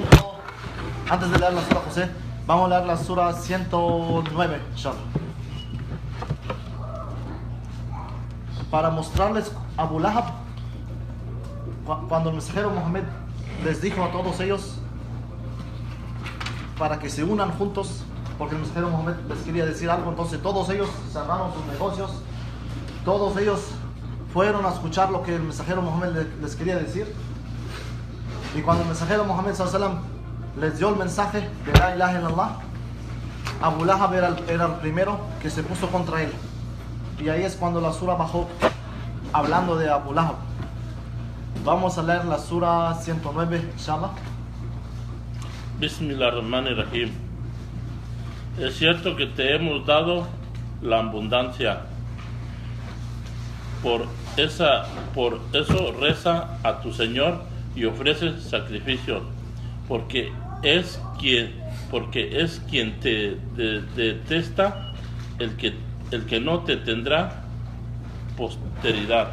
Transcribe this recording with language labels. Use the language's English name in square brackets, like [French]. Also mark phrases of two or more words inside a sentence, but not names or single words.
[Spanish] Antes de leer la sura José, vamos a leer la sura 109, inshallah, para mostrarles a Abu Lahab, cuando el mensajero Muhammad les dijo a todos ellos para que se unan juntos, porque el mensajero Muhammad les quería decir algo. Entonces todos ellos cerraron sus negocios, todos ellos fueron a escuchar lo que el mensajero Muhammad les quería decir. Y cuando el mensajero Muhammad [Arabic] صلى الله عليه وسلم [Spanish] les dio el mensaje de [Arabic] لا إله إلا الله, [Spanish] Abu Lahab era el primero que se puso contra él. Y ahí es cuando la sura bajó hablando de Abu Lahab. Vamos a leer la sura 109, inshallah. Bismillahirrahmanirrahim. Es cierto que te hemos dado la abundancia. Por eso reza a tu Señor y ofrece sacrificios, porque es quien te detesta, el que no te tendrá posteridad.